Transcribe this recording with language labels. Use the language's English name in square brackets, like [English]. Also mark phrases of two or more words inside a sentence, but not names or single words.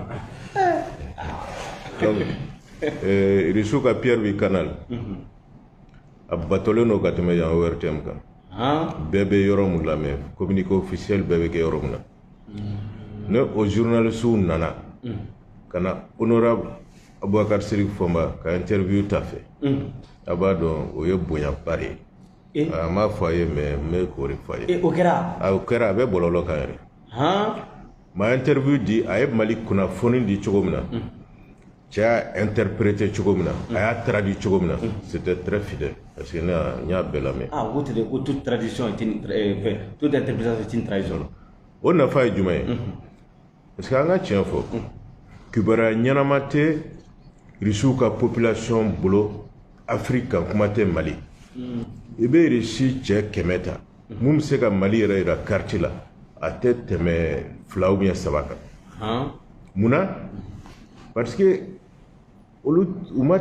[Bambara] donc Irisiw ka Pierre V Canal a batolen don ka tɛmɛ yan ORTM kan bɛɛ bɛ yɔrɔ min lamɛn [French] communiqué officiel [Bambara] bɛɛ bɛ kɛ yɔrɔ min na ne o journalistes nana ka na honorable Abubakar Sirik Fɔnba ka interview ta fɛ a b'a dɔn o ye bonyaba de ye a m'a fɔ a ye mais n bɛ k'o de fɔ a ye o kɛra a bɛ bɔlɔlɔ kan yɛrɛ ma interview di a ye Mali kunnafoni di cogo min na cɛ y'a interprété cogo min na a y'a traduit cogo min na [French] c'était très fidèle parce que [Bambara] ne y'a bɛɛ lamɛn. o tɛ de ko [French] toute tradition toute interprétation est une trahison. [Bambara] o nafa ye jumɛn ye [French] parce que [Bambara] an ka tiɲɛ fɔ kibaruya ɲɛnama tɛ risiw ka population bolo Afrique kan kuma tɛ Mali i bɛ risi cɛ 100 ta mun bɛ se ka Mali yɛrɛ yira carte la a tɛ tɛmɛ 2 [French] ou bien [Bambara] 3 kan munna [French] parce que [Bambara] olu u ma